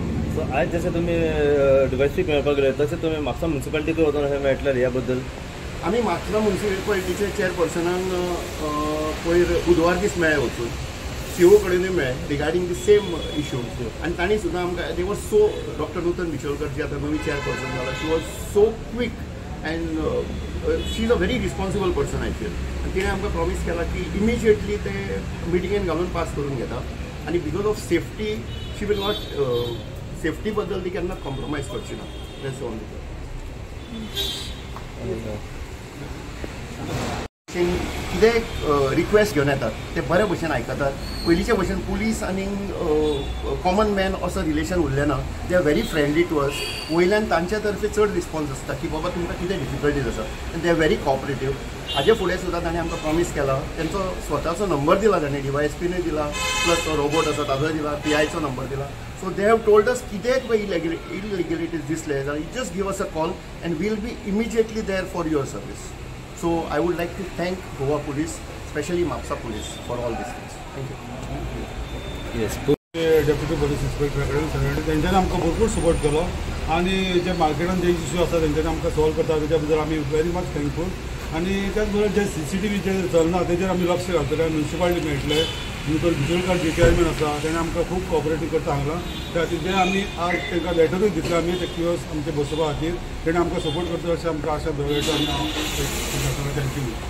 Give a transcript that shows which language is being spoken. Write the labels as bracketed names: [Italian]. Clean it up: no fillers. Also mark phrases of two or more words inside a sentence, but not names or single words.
[Konkani] सो आज जशें तुमी डिवायसीक मेळपाक गेले तशें तुमी म्हापसा म्युन्सिपालिटीक वचून अशें मेळटलें ह्या बद्दल? आमी म्हापसा म्युन्सिपालिटीचे चेअरपर्सनाक पयर बुधवार दीस मेळ्ळे वचून CO कडेनूय मेळ्ळे [English] regarding the same issue [Konkani] आनी तांणी सुद्दां आमकां [English] they was so [Konkani] डॉक्टर नूतन बिचोलकर जी आतां नवी चेअरपर्सन जाला [English] she was so quick and she is a very responsible person I feel [Konkani] आनी तिणें आमकां प्रॉमीस केला की इमिजिएटली ते मिटिंगेन घालून पास करून घेता आनी [English] because of safety she will not [Konkani] सेफ्टी बद्दल ती केन्ना कॉम्प्रोमायज करची ना [English] that's only. [Konkani] कितें रिक्वेस्ट घेवन येतात ते बरे भशेन आयकतात पयलींचे भशेन पुलीस आनी [English] common man [Konkani] असो रिलेशन उरलें ना [English] they are very friendly to us [Konkani] वयल्यान तांचे तर्फे चड रिस्पॉन्स आसता की बाबा तुमकां कितें डिफिकल्टीज आसा आनी [English] they are very cooperative [Konkani] हाजे फुडें सुद्दां ताणें आमकां प्रॉमीस केला तेंचो स्वताचो नंबर दिला ताणें DYSPनूय दिला प्लस तो रोबोट आसा ताजो दिला PIचो नंबर दिला [English] so they have told us [Konkani] कितेंय तुका इलिगॅलिटीज दिसले जाल्यार [English] you just give us a call and we'll be immediately there for your service. So I would like to thank Goa Police, especially Mapsa Police, for all these things. Thank you. Yes. [Konkani] डेप्युटी पोलीस इन्स्पेक्टराकडे सगळ्यांनी तेंच्यांनी आमकां भरपूर सपोर्ट केलो आनी जे मार्केटान जे इश्यू आसा तेंच्यांनी आमकां सॉल्व करता तेच्या बद्दल आमी [English] very much thankful [Konkani] आनी त्याच बरोबर जे CCTV जे चलना तेजेर आमी लक्ष घालतले म्युन्सिपालिटी मेळटले नूतन बिचोलकर जे चेअरमॅन आसा तेणें आमकां खूब कॉपरेटीव करता सांगलां त्या खातीर जे आमी आज तांकां लेटरूय दितले आमी ते किओस आमचे बसोवपा खातीर तेणें आमकां सपोर्ट करता अशें आमकां आशा दवरता आनी थँक्यू.